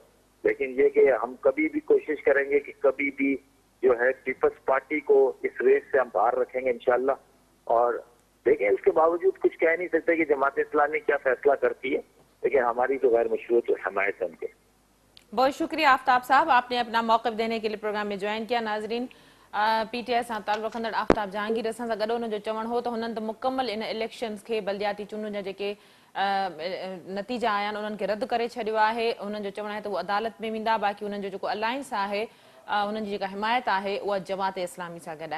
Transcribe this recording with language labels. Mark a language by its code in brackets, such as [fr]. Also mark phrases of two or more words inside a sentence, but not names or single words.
[ur] لیکن یہ کہ ہم کبھی بھی کوشش کریں گے کہ کبھی بھی جو ہے پیپلز پارٹی کو اس ریس سے ہم باہر رکھیں گے ان شاء اللہ. اور دیکھیں، اس کے باوجود کچھ کہہ نہیں سکتے کہ جماعت اسلامی کیا فیصلہ کرتی ہے، لیکن ہماری تو غیر مشروط حمایت ہے ان کے. بہت شکریہ آفتاب صاحب، آپ نے اپنا موقف دینے کے لیے پروگرام میں جوائن کیا. [sd] नाज़रीन, पीटीआई सां ताल्लुक़ रखंदड़ आफ्ताब जहांगीर असां सां गॾु हुनजो चवणु हो त हुननि त मुकमल इन इलेक्शन्स खे, बल्दियाती चूंडुनि जा जेके नतीजा आया आहिनि उन्हनि खे रद्द करे छॾियो आहे। हुननि जो चवणु आहे त उहे अदालत में वेंदा, बाक़ी हुननि जो जेको अलायंस आहे, हुननि जी जेका हिमायत आहे उहा जमात इस्लामी सां गॾु आहे।